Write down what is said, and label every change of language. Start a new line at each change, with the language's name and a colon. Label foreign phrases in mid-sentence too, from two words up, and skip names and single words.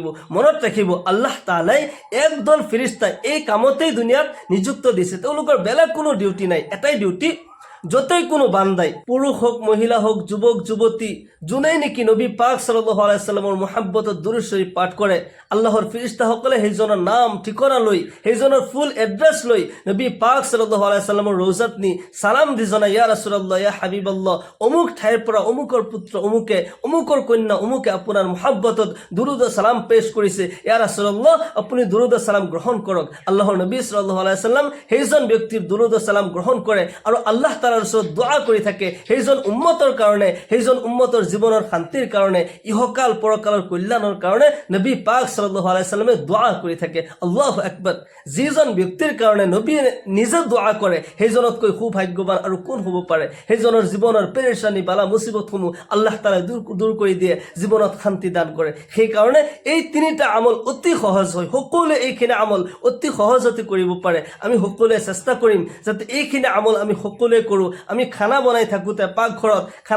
Assamese: মনত ৰাখিব, আল্লাহ তাআলাই একদল ফেৰেশতা এই কামতেই দুনিয়াত নিযুক্ত দিছে, তেওঁলোকৰ বেলেগ কোনো ডিউটি নাই, এটাই ডিউটি, যতই কোনো বান্দাই পুৰুষ হোক মহিলা হোক যুৱক যুৱতী যোনেই নেকি নবী পাক
Arabic: صلى الله عليه وسلم
Assamese: মুহাব্বতত দুৰুদ শৰীফ পাঠ কৰে আল্লাহৰ ফেৰেশতাসকলে সেইজনৰ নাম ঠিকনা লৈ সেইজনৰ
English: full address
Assamese: লৈ নবী পাক
Arabic: صلى الله عليه وسلم
Assamese: ৰৌজাত নি সালাম দি জনায়
Arabic: يا رسول الله يا حبيب الله
Assamese: অমুক ঠাইৰ পৰা অমুকৰ পুত্ৰ অমুকে অমুকৰ কন্যা অমুকে আপোনাৰ মুহাব্বতত দুৰুদ সালাম পেশ কৰিছে
Arabic: يا رسول الله
Assamese: আপুনি দুৰুদ সালাম গ্ৰহণ কৰক আল্লাহৰ নবী
Arabic: صلى الله عليه وسلم
Assamese: সেইজন ব্যক্তিৰ দুৰুদ সালাম গ্ৰহণ কৰে আৰু আল্লাহ তাআলাৰ ওচৰত দোয়া কৰি থাকে সেইজন উম্মতৰ কাৰণে সেইজন উম্মতৰ জীৱনৰ শান্তিৰ কাৰণে ইহকাল পৰকালৰ কল্যাণৰ কাৰণে নবী পাক
Arabic: صلى الله عليه وسلم
Assamese: দোয়া কৰি থাকে
Arabic: الله أكبر
Assamese: যিজন ব্যক্তিৰ কাৰণে নবী নিজে দোয়া কৰে সেইজনতকৈ সৌভাগ্যৱান আৰু কোন হ'ব পাৰে সেইজনৰ জীৱনৰ পেৰেশানি বালা মুসিবতসমূহ আল্লাহ তাআলা দূৰ কৰি দিয়ে জীৱনত শান্তি দান কৰে সেই কাৰণে এই তিনিটা আমল অতি সহজ হয় সকলোৱে এইখিনি আমল অতি সহজতে কৰিব পাৰে আমি সকলোৱে চেষ্টা কৰিম যাতে এইখিনি আমল আমি সকলোৱে কৰোঁ আমি খানা বনাই থাকোঁতে পাকঘৰত খানা